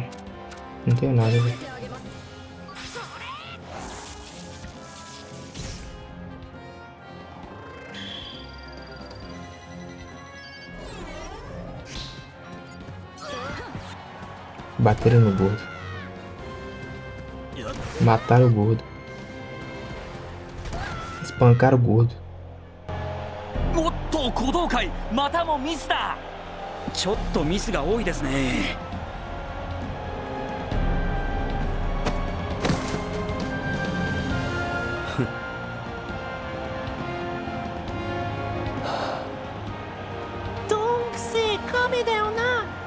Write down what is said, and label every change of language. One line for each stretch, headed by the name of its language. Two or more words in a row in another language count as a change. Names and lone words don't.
Portuguese: Não tenho nada, velho. Bateram no gordo. Mataram o gordo. Espancaram o gordo.
Japanese: おっと鼓動会またもミスだ。ちょっとミスが多いですね。どんくせえ亀だよな。